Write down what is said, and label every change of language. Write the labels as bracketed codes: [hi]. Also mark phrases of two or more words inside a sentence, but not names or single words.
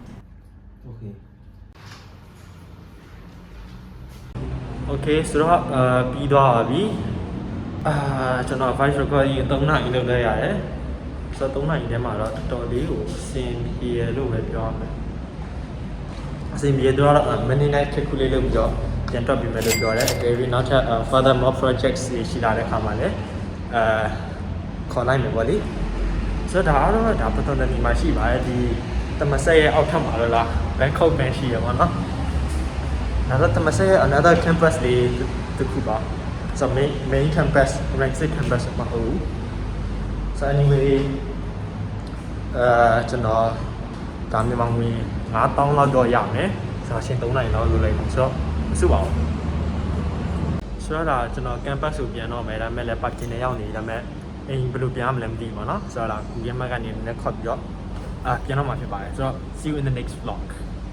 [my] Okay ဆိုတော့ပြီးသွားပါပြီကျွန်တော် [en] voice recording [my] 3နာရီလုပ်လိုက်ရတယ်ဆိုတော့3နာရီထဲမှာတော့တော်တော်လေးကိုအဆ င်ပြေလို့ပဲပြောရမယ်အဆင်ပြေတော့မနေ့ကခက်ခုလေးလုပ်ပြီးတော့ပြန်တော့ပြင်မယ်လို့ပြောတယ်အဲဒီနောက်ထပ် [en] further more projects [my] ရှိလာတဲ့အခါမှာလည်းခေါ်လိုက်မယ်ပေါ့လေဆိုတော့ဒါပတ်တော်တယ်မှာရှိပါတယ်ဒီတမဆက်ရဲ့အောက်ထပ်မှာလား Bangkok ပဲရှိရပါတော့နောက်တော့တမဆက်ရဲ့ [en] another campus [my] လေးတစ်ခုပါ [en] so main campus Rangsik campus [my] မှာဟုတ် [en] so anyway [my] ကျွန်တော်ဒါမြန်မာငွေ9000လောက်တော့ရမယ်ဆိုတော့ရှင်း3နိုင်လောက်လုပ်လိုက်ပြီဆိုတော့မစုပါဘူးဆိုတော့ဒါကျွန်တော် campus ကိုပြန်တော့မယ်ဒါပေမဲ့လည်း parking နဲ့ရောက်နေဒါပေမဲ့အိမ်ဘယ်လိုပြန်ရမလဲမသိဘူးပေါ့နော်ဆိုတော့ဒါ Google Map ကနေလည်းခေါ်ပြီးတော့ပြန်တော့မှာဖြစ်ပါတယ်ဆိုတော့ [en] see you in the next vlog